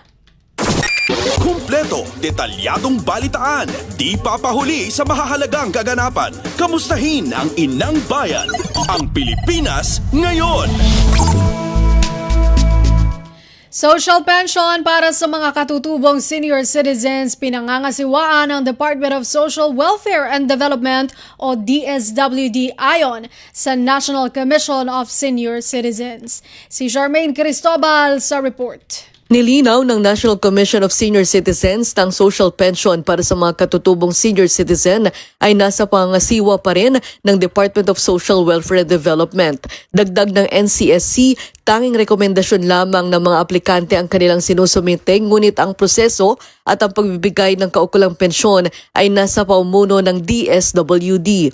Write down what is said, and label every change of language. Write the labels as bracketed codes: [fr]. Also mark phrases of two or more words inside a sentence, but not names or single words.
[tl] Kumpleto, detalyadong balitaan, di papahuli sa mahahalagang kaganapan. Kamustahin ang inang bayan, ang Pilipinas ngayon. Social pension para sa mga katutubong [en] senior citizens [tl] pinangangasiwaan ng Department of Social Welfare and Development o DSWD ayon sa National Commission of Senior Citizens. Si Charmaine Cristobal sa report. Nilinaw ng National Commission of Senior Citizens ng social pension para sa mga katutubong [en] senior citizen [tl] ay nasa pangasiwa pa rin ng Department of Social Welfare and Development. Dagdag ng NCSC, Tanging rekomendasyon lamang ng mga aplikante ang kanilang sinusumite, ngunit ang proseso at ang pagbibigay ng kaukulang pensyon ay nasa paumuno ng DSWD.